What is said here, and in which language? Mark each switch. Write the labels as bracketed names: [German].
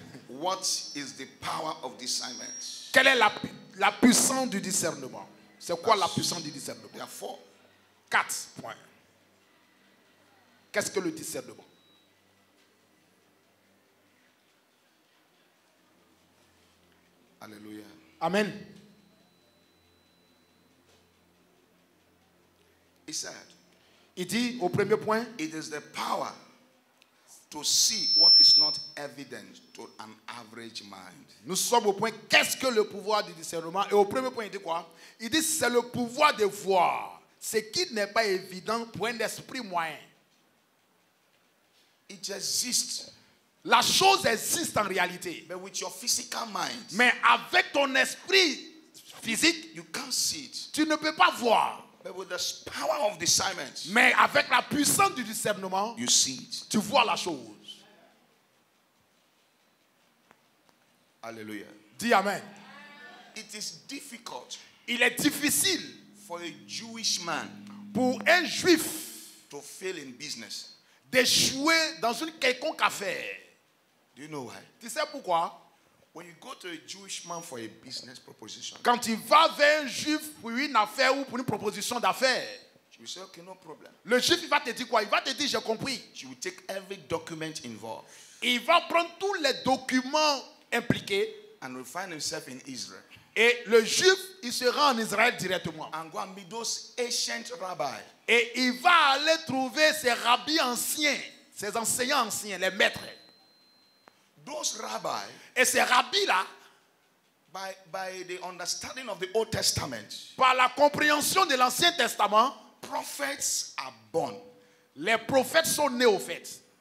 [English] What is the power of discernment? [French] Quelle est la puissance du discernement? C'est quoi la puissance du discernement? [English] There are 4. 4 points. [French] Qu'est-ce que le discernement? Hallelujah. Amen. [English] He said, [French] Il dit au premier point, [English] it is the power to see what is not evident to an average mind. [French] nous sommes au point, qu'est-ce que le pouvoir du discernement? Et au premier point, il dit quoi? Il dit c'est le pouvoir de voir ce qui n'est pas évident pour un esprit moyen. [English] It exists, [French] La chose existe en réalité. [English] but with your physical mind, [French] Mais avec ton esprit physique, [English] you can't see it. [French] tu ne peux pas voir. [English] But with the power of discernment, [French] Mais avec la puissance du discernement, [English] you see it. [French] tu vois la chose. Hallelujah. Dis Amen. [English] It is difficult [French] Il est difficile [English] for a Jewish man [French] pour un juif [English] to fail in business. [French] d'échouer dans une quelconque affaire. [English] Do you know why? [French] Tu sais pourquoi? [English] When you go to a Jewish man for a business proposition, [French] Quand tu vas vers un juif pour une affaire ou pour une proposition d'affaires, [English] she will say, okay, no problem. [French] le juif il va te dire quoi? Il va te dire j'ai compris. [English] She will take every document involved [French] Il va prendre tous les documents impliqués [English] and will find himself in Israel [French] et le juif il se rend en Israël directement. [English] and go and meet those ancient rabbis. [French] Et il va aller trouver ces rabbis anciens, ces enseignants anciens, les maîtres. [English] Those rabbis, [French] Et ces rabbis-là, [English] by the understanding of the Old Testament, [French] par la compréhension de l'Ancien Testament, [English] prophets are born. [French] les prophètes sont nés au fait.